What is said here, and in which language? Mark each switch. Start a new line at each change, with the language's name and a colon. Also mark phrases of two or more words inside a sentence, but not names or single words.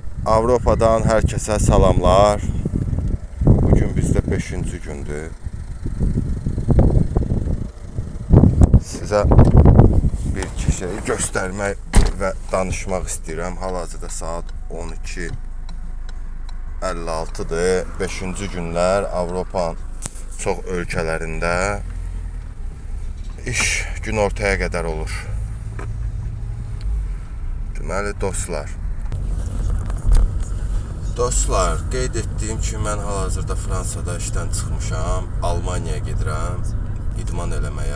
Azerbaijani: Avropadan herkese salamlar.
Turkish: Bugün bizde 5. gündür. Size bir iki şey göstermek ve
Azerbaijani: danışmak istəyirəm. Hal-hazırda saat 12:56'dır. 5. günler Avropanın çox ölkələrində iş
Turkish: gün ortaya kadar olur.
Azerbaijani: Deməli dostlar, qeyd etdiyim ki, mən hal-hazırda Fransada işdən çıxmışam, Almaniyaya gedirəm idman eləməyə.